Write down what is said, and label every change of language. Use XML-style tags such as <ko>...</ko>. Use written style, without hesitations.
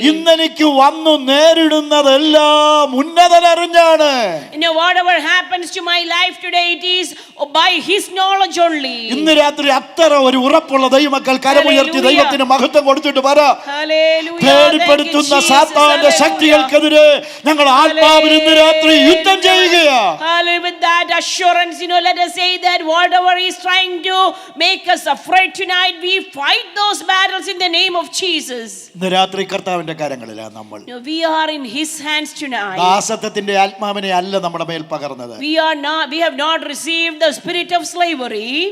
<ml>ഇന്നെനിക്ക് വന്നു നേരിടുന്നതെല്ലാം ഉന്നതനറിഞ്ഞാണ്.</ml> <en>Whatever happens to my life today, it is by his knowledge only.</en> <ml>ഇന്ന് രാത്രി അത്ര ഒരു ഉറപ്പുള്ള ദൈവമക്കൾ കരമുയർത്തി ദൈവത്തിന് മഹത്വം കൊടുത്തിട്ട് പറ, പേടിപ്പെടുത്തുന്ന സാത്താന്റെ ശക്തികൾക്കെതിരെ ഞങ്ങൾ ആത്മാവിൽ ഇന്ന് രാത്രി യുദ്ധം ചെയ്യുകയാ.</ml> <en>With that assurance, let us say that whatever is trying to make us afraid tonight, we fight those battles in the name of Jesus. Jesus.</en> <ml>ഇന്ന് രാത്രി കർത്താവിന്റെ കരങ്ങളിലാണ് നമ്മൾ.</ml> <en>No, we are in His hands tonight.</en> <ml>ദാസത്വത്തിന്റെ ആത്മാവിനെ അല്ല നമ്മുടെ മേൽ പകർന്നത്.</ml> <en>We have not received the spirit of slavery.</en>